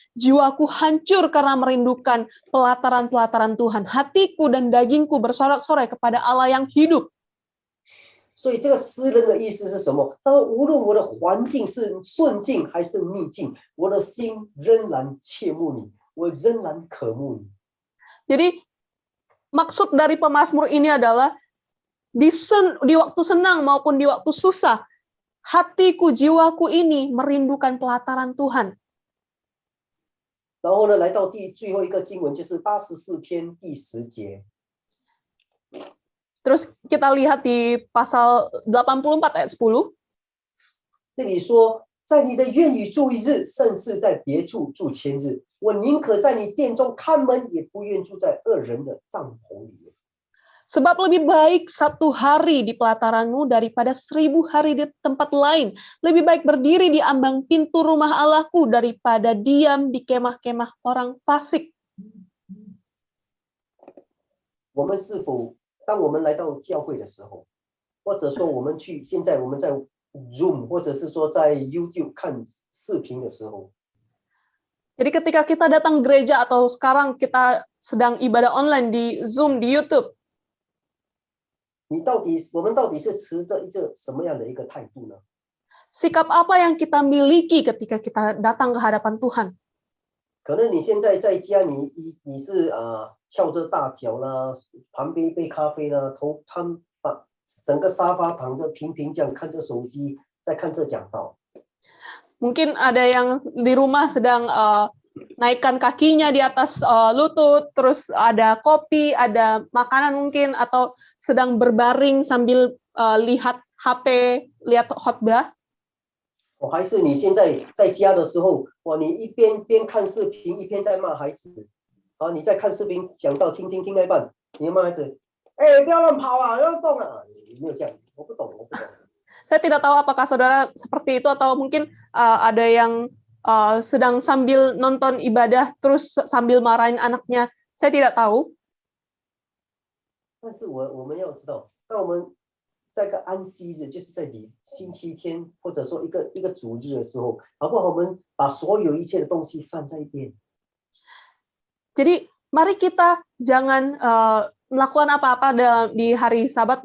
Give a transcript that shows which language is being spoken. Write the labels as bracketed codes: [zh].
[id] Jiwaku hancur karena merindukan pelataran-pelataran Tuhan. Hatiku dan dagingku bersorak-sorai kepada Allah yang hidup. [zh] 所以这个诗人的意思是什么？他说：“无论我的环境是顺境还是逆境，我的心仍然切慕你，我仍然渴慕你。” [id] Jadi maksud dari pemazmur ini adalah di waktu senang maupun di waktu susah, hatiku, jiwaku ini merindukan pelataran Tuhan. [zh] 然后呢，来到最后一个经文，就是84篇第10节。 [id] Terus kita lihat di pasal 84 ayat 10. [zh] 这里说：“在你的院宇住1日，胜似在别处住1000日。我宁可在你殿中看门，也不愿住在恶人的帐篷里面。 [id] Sebab lebih baik 1 hari di pelataranmu daripada 1000 hari di tempat lain. Lebih baik berdiri di ambang pintu rumah Allahku daripada diam di kemah-kemah orang fasik. [zh] 我们是否当我们来到教会的时候，或者说我们现在我们在 Zoom 或者是说在 YouTube 看视频的时候， [id] Jadi ketika kita datang gereja atau sekarang kita sedang ibadah online di Zoom, di YouTube, [zh] 我们到底是持着一个什么样的一个态度呢？ [id] sikap apa yang kita miliki ketika kita datang ke hadapan Tuhan? [zh] 可能你现在在家，你是翘着大脚啦，旁边一杯咖啡啦，把整个沙发躺着平平这样看着手机，在看这讲道。 [id] Mungkin ada yang di rumah sedang naikkan kakinya di atas lutut, terus ada kopi, ada makanan mungkin, atau sedang berbaring sambil lihat HP, lihat khotbah. [zh] 还是你现在在家的时候，哇，你一边看视频，一边在骂孩子，你在看视频讲到听到一半，你骂孩子，不要乱跑啊，不要动啊，有没有这样？我不懂。 [id] Saya tidak tahu apakah saudara seperti itu atau mungkin ada yang sedang sambil nonton ibadah terus sambil marahin anaknya. Saya tidak tahu. [zh] 但是我们要知道，当我们在个安息日，就是在星期天或者说一个主日的时候，好不好？我们把所有一切的东西放在一边。 [id] Jadi mari kita jangan melakukan apa-apa di hari Sabat.